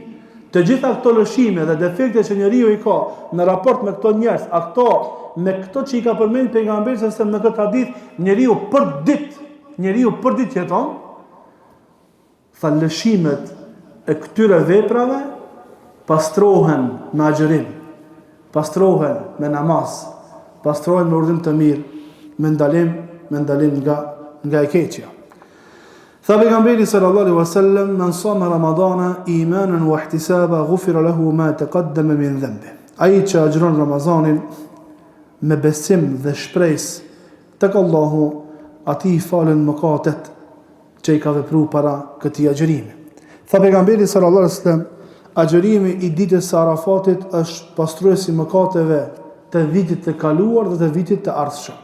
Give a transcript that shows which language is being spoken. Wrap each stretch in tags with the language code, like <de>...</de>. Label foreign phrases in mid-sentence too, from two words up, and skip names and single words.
<sq>Të gjitha këto lëshime dhe defekte që njeriu i ka në raport me këto njerëz, me këto që i ka përmendur pejgamberi se në këtë hadith, njeriu për ditë jeton, tha lëshimet e këtyre veprave pastrohen me agjërim, pastrohen me namaz, pastrohen me urdhim të mirë, me ndalim nga e keqja. Tha pejgamberi</sq> <ar>صلى الله عليه وسلم من صام رمضان إيمانا واحتسابا غفر له ما تقدم من ذنبه.</ar> <sq>Ai që agjëron Ramazanin me besim dhe shpresë tek Allahu, atij i falen mëkatet që i ka vepruar para këtij agjërimi. Tha pejgamberi</sq> <ar>صلى الله عليه وسلم,</ar> <sq>agjërimi i ditës së Arafatit është pastruesi mëkateve të vitit të kaluar dhe të vitit të ardhshëm.</sq>